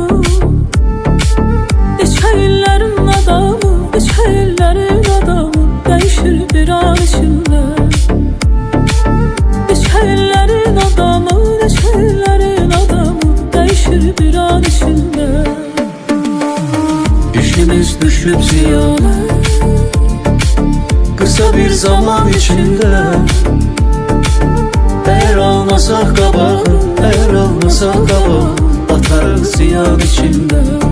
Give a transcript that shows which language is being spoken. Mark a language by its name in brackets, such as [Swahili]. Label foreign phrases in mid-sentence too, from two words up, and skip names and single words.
[Azerbaijani] Neçə adamı, neçə illərin adamı, dəyişir bir an içində. Neçə illərin adamı, neçə illərin adamı, dəyişir bir an içində. İşimiz düşüb ziyana, [Turkish] kısa bir zaman içində. [Azerbaijani] Eğer olmasak qabağın, eğer olmasak qabağın, batarıq ziyan içində.